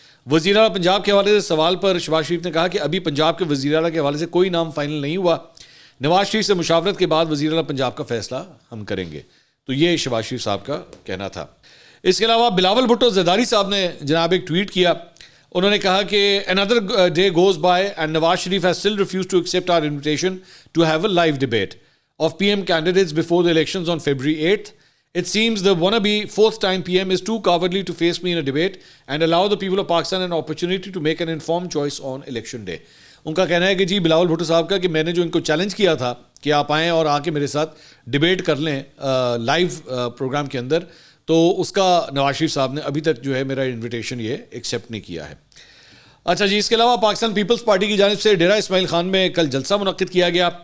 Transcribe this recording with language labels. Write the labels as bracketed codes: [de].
[ur] وزیر اعلیٰ پنجاب کے حوالے سے سوال پر شہباز شریف نے کہا کہ ابھی پنجاب کے وزیر اعلیٰ کے حوالے سے کوئی نام فائنل نہیں ہوا. نواز شریف سے مشاورت کے بعد وزیر اعلیٰ پنجاب کا فیصلہ ہم کریں گے. تو یہ شہباز شریف صاحب کا کہنا تھا. اس کے علاوہ بلاول بھٹو زرداری صاحب نے جناب ایک ٹویٹ کیا. انہوں نے کہا کہ [en] another day goes by and Nawaz Sharif has still refused to accept our invitation to have a live debate of PM candidates before the elections on February 8th. It seems the wannabe fourth-time PM is too cowardly to face me in a debate and allow the people of Pakistan an opportunity to make an informed choice on election day. [ur] ان کا کہنا ہے کہ جی بلاول بھٹو صاحب کا کہ میں نے جو ان کو چیلنج کیا تھا کہ آپ آئیں اور آ کے میرے ساتھ ڈیبیٹ کر لیں لائیو پروگرام کے اندر, تو اس کا نواز شریف صاحب نے ابھی تک جو ہے میرا انویٹیشن یہ ایکسیپٹ نہیں کیا ہے. اچھا جی, اس کے علاوہ پاکستان پیپلز پارٹی کی جانب سے ڈیرہ اسماعیل خان میں کل جلسہ منعقد کیا گیا.